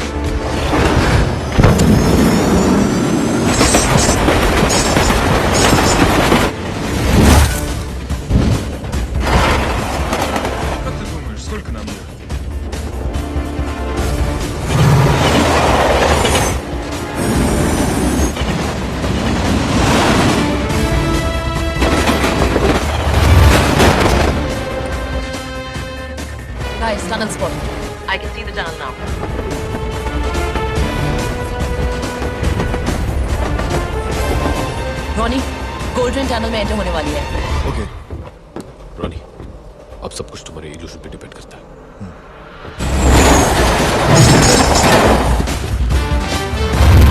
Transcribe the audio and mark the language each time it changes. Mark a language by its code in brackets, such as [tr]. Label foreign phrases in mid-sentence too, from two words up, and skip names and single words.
[ru] Как ты думаешь, сколько нам ехать? [en] Guys, tunnel spotted. I can see the tunnel now. [hi] रॉनी, [en] golden tunnel [hi] में एंटर होने वाली है। ओके। रॉनी, अब सब कुछ तुम्हारे इल्यूजन पे डिपेंड करता है।